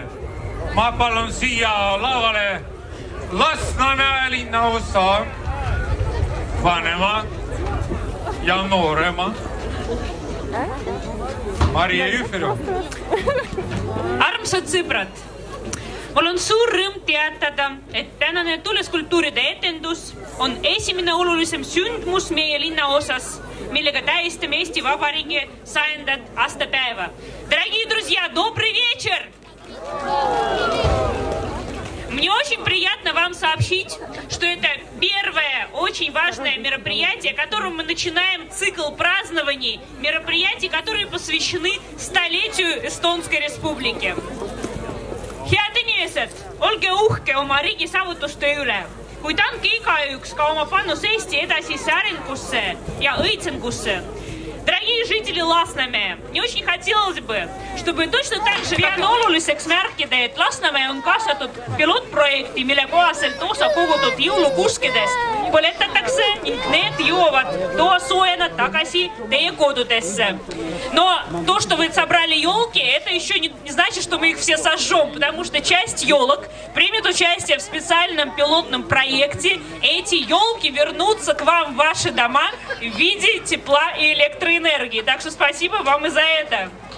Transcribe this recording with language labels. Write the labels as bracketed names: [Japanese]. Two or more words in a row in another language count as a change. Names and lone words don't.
[Estonian] Ma palun siia lavale Lasnamäe linnaosa vanema ja noorema Marje Jüferov. Armsad sõbrad, mul on suur rõõm teatada, et tänane tuleskulptuuride etendus on esimene olulisem sündmus meie linnaosas, millega tähistame Eesti Vabariigi 100. aastapäeva. [Russian] Дорогие друзья, добрый вечер! Мне очень приятно вам сообщить, что это первое очень важное мероприятие, которым мы начинаем цикл празднований, мероприятий, которые посвящены столетию Эстонской Республики. [Estonian] Head inimesed, olge uhke oma riigi saavutuste üle, kuid andke igaüks ka oma panus Eesti edasisse arengusse ja õitsengusse. [Russian] Dorogие жители Lasnamäe, мне очень хотелось бы, чтобы точно так же [Estonian] pean oluliseks märkida, et Lasnamäe on kaasatud pilootprojekti, mille kohaselt osa kogutud jõulukuskidest põletatakse ning need jõuavad toasoojana tagasi teie kodudesse. [Russian] Но то, что вы собрали елки, это еще не значит, что мы их все сожжем, потому что часть елок примет участие в специальном пилотном проекте. Эти елки вернутся к вам в ваши дома в виде тепла и электроэнергии. Так что спасибо вам и за это.